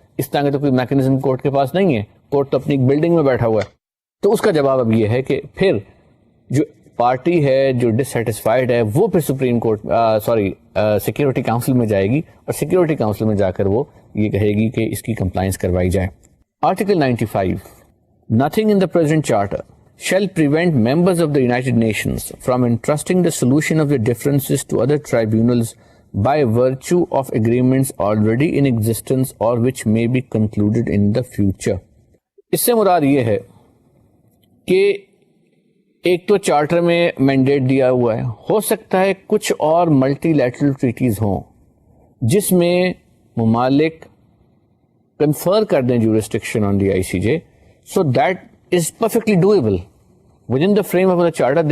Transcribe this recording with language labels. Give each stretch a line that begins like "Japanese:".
Urdu: اس طرح کا تو کوئی میکینزم کورٹ کے پاس نہیں ہے. کورٹ تو اپنی ایک بلڈنگ میں بیٹھا ہوا ہے. تو اس کا جواب اب یہ ہے کہ پھر جو پارٹی ہے جو ڈسسیٹسفائیڈ ہے وہ پھر سپریم کورٹ سیکیورٹی کاؤنسل میں جائے گی, اور سیکیورٹی کاؤنسل میں جا کر وہ یہ کہے گی کہ اس کی کمپلائنس کروائی جائے. Article 95.
English: Nothing in the present charter shall prevent members of the United Nations from entrusting the solution of their differences to other tribunals by virtue of agreements already in existence or which may be concluded in the future.
Urdu: اس سے مراد یہ ہے کہ ایک تو charter میں mandate دیا ہوا ہے, ہو سکتا ہے کچھ اور ملٹی لیٹرل ٹریٹیز ہوں جس میں ممالک کنفر کر دیں jurisdiction on the I C J,
English: So that is perfectly doable with in the frame of the charter.